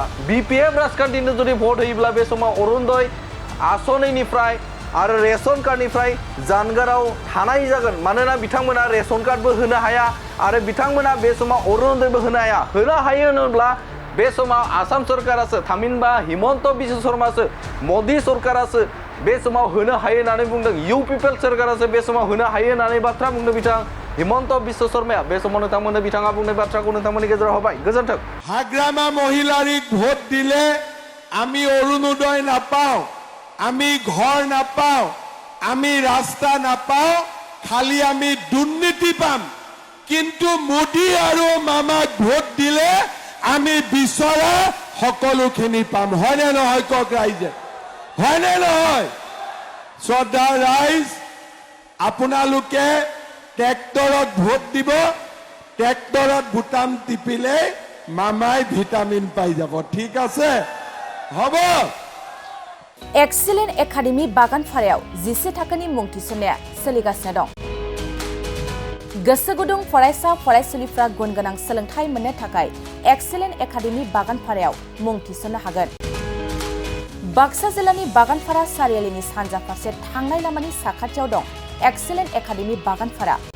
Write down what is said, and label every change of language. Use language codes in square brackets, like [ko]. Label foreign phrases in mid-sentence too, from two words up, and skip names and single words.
[brx] बिपिएफ राजखान्थिनो जुदि भट होयोब्ला बे समाव अरुणोदय आसनिनिफ्राय आरो रेशन कार्डनिफ्राय जानगाराव थानाय जागोन मानोना बिथांमोना रेशन कार्डबो होनो हाया आरो बिथांमोना बे समाव अरुणोदयबो होनो हायो होनोब्ला बे समाव आसाम सरकारासो थामहिनबा हिमन्त बिश्व शर्मासो मोदी सरकारासो बे समाव होनो हायो होननानै बुंदों इउ पिपल सरकारासो बे समाव होनो हायो होननानै बाथ्रा बुंदों बिथां हिमन्त बिश्व शर्माया बे समाव नोंथांमोननो बिथाङा बुंनाय बाथ्राखौ नोंथांमोननि गेजेराव होबाय गोजोन्थों [as] হাগ্ৰামা মহিলাৰীক ভোট দিলে আমি অৰুণোদয় নাপাওঁ আমি ঘৰ নাপাওঁ আমি ৰাস্তা নাপাওঁ খালী আমি দুৰ্নীতি পাম কিন্তু মোদী আৰু মামাক ভোট দিলে আমি বিচৰা সকলোখিনি পাম হয়নে নহয় কক ৰাইজে হয়নে নহয় শ্ৰদ্ধাৰ ৰাইজ আপোনালোকে ট্ৰেক্টৰত ভোট দিব ট্ৰেক্টৰত বুটাম টিপিলে মামাই ভিটামিন পাই যাব ঠিক আছে হ'ব [brx] एक्सिलेन्ट एकाडेमि बागानफारायाव 11 थाखोनि मुं थिसननाया सोलिगासिनो दं गोसो गुदुं फरायसा फरायसुलिफ्रा गुन गोनां सोलोंथाइ मोननो थाखाय एक्सिलेन्ट एकाडेमि बागानफारायाव मुं थिसननो हागोन बाक्सा जिल्लानि बागानफारा सारियालिनि सानजा फारसे थांनाय लामानि साखाथियाव दं एक्सिलेन्ट एकाडेमि बागानफारा